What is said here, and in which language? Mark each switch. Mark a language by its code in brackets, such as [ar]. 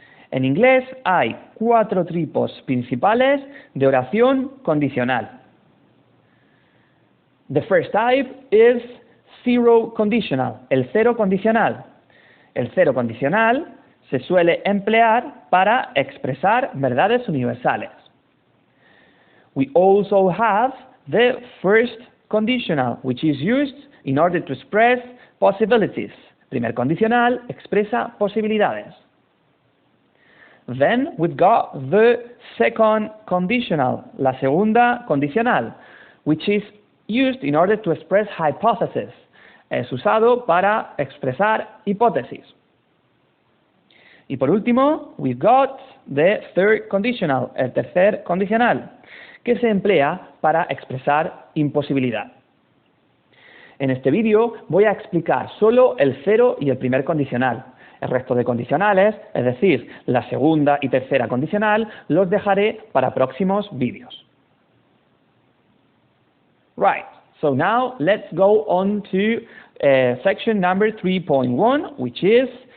[es] En inglés hay 4 tipos principales de oración condicional. [en] The first type is zero conditional, [es] el cero condicional. El cero condicional se suele emplear para expresar verdades universales. [en] We also have the first conditional, which is used in order to express possibilities. [es] Primer condicional expresa posibilidades. [en] Then we've got the second conditional, [es] la segunda condicional, [en] which is used in order to express hypotheses. [es] Es usado para expresar hipótesis. Y por último, [en] we've got the third conditional, [es] el tercer condicional, que se emplea para expresar imposibilidad. En este vídeo voy a explicar solo el cero y el primer condicional. El resto de condicionales, es decir, la segunda y tercera condicional, los dejaré para próximos vídeos. [en] Right, so now let's go on to section number 3.1, which is